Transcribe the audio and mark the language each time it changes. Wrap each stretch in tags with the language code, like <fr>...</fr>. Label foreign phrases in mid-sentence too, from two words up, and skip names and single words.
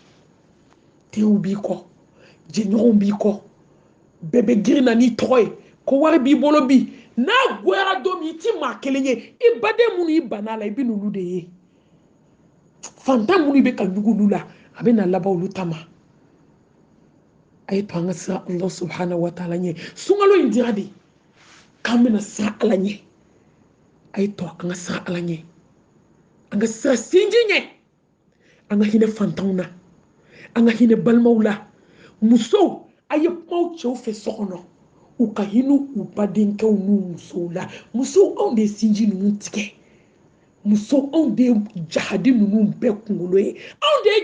<bm>Tew b'i kɔ, jɛɲɔgɔnw b'i kɔ, bɛɛ bɛ girin na n'i tɔgɔ ye. ko wari b'i bolo bi n'a goyara don min i ti maa kelen ye i baden minnu i banna la i bɛ n'olu de ye fantan minnu bɛ ka ɲugu olu la a bɛ na laban olu ta ma a ye to an ka siran</bm> <ar>الله سبحانه وتعالى</ar> <bm>ɲɛ sunkalo in dira de k'an bɛna siran Ala ɲɛ a ye to an ka siran Ala ɲɛ an ka siran sinji ɲɛ an ka hinɛ fantanw na an ka hinɛ balimaw la musow a ye kumaw cɛw fɛ so kɔnɔ u ka hinɛ u badenkɛw n'u musow la musow anw de ye sinji ninnu tigɛ musow anw de ye jahadi ninnu bɛɛ kunkolo ye anw de</bm>